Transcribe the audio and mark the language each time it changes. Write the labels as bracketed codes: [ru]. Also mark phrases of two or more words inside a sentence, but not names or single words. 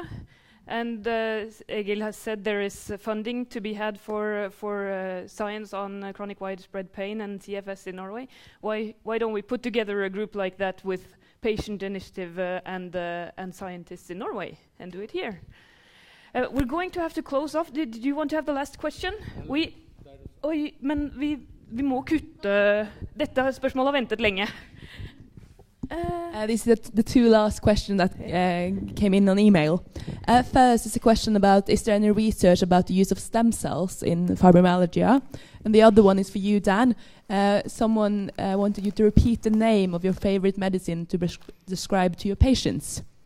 [en] And Egil has said there is funding to be had for science on chronic widespread pain and CFS in Norway. Why don't we put together a group like that with patient initiative and scientists in Norway and do it here? We're going to have to close off. Did you want to have the last question? [no] Oi, men vi må kutte. Dette spørsmålet har ventet lenge. [en] This is the two last questions that came in on email. First is a question about, is there any research about the use of stem cells in fibromyalgia? And the other one is for you, Dan. Someone wanted you to repeat the name of your favorite medicine to describe to your patients.